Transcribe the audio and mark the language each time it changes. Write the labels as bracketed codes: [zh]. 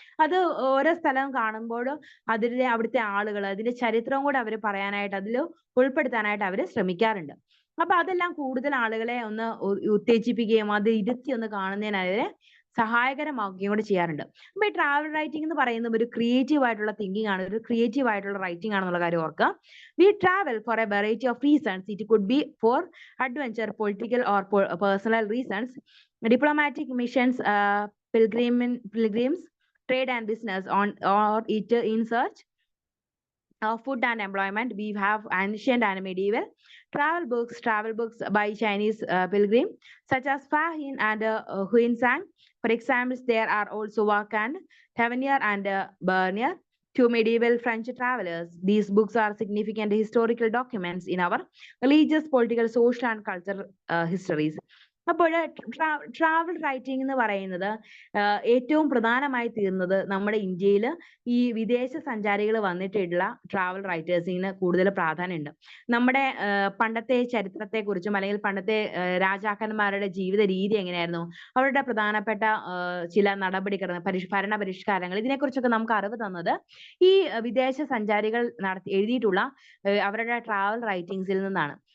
[ml] അത് ഓരോ സ്ഥലം കാണുമ്പോഴും അവിടുത്തെ ആളുകൾ അതിന്റെ ചരിത്രവും കൂടെ അവർ പറയാനായിട്ട് അതിൽ ഉൾപ്പെടുത്താനായിട്ട് അവർ ശ്രമിക്കാറുണ്ട്. അപ്പൊ അതെല്ലാം കൂടുതൽ ആളുകളെ ഒന്ന് ഉത്തേജിപ്പിക്കുകയും അത് ഇരുത്തി ഒന്ന് കാണുന്നതിന് അവരെ സഹായകരമാക്കുകയും കൂടെ ചെയ്യാറുണ്ട്. അപ്പൊ ഈ ട്രാവൽ റൈറ്റിംഗ് എന്ന് പറയുന്നത് ഒരു ക്രിയേറ്റീവ് ആയിട്ടുള്ള തിങ്കിങ് ആണ്, ഒരു ക്രിയേറ്റീവ് ആയിട്ടുള്ള റൈറ്റിംഗ് ആണെന്നുള്ള കാര്യം ഓർക്കുക. [en] We travel for a variety of reasons. It could be for adventure, political or personal reasons, diplomatic missions, pilgrims, trade and business, or it in search of food and employment. We have ancient and medieval travel books by Chinese pilgrim such as Fa Hin and Huinsang. For example, there are also Wak and Tavernier and Bernier, two medieval French travelers. These books are significant historical documents in our religious, political, social and cultural histories. [ml] അപ്പോൾ travel writing എന്ന് പറയുന്നത് ഏറ്റവും പ്രധാനമായി തീർന്നത് നമ്മുടെ ഇന്ത്യയിൽ ഈ വിദേശ സഞ്ചാരികൾ വന്നിട്ടുള്ള ട്രാവൽ റൈറ്റേഴ്സിന് കൂടുതൽ പ്രാധാന്യമുണ്ട്. നമ്മുടെ പണ്ടത്തെ ചരിത്രത്തെക്കുറിച്ചും അല്ലെങ്കിൽ പണ്ടത്തെ രാജാക്കന്മാരുടെ ജീവിത രീതി എങ്ങനെയായിരുന്നു, അവരുടെ പ്രധാനപ്പെട്ട ചില ഭരണ പരിഷ്കാരങ്ങൾ, ഇതിനെക്കുറിച്ചൊക്കെ നമുക്ക് അറിവ് തന്നത് ഈ വിദേശ സഞ്ചാരികൾ എഴുതിയിട്ടുള്ള അവരുടെ ട്രാവൽ റൈറ്റിംഗ്സിൽ നിന്നാണ്.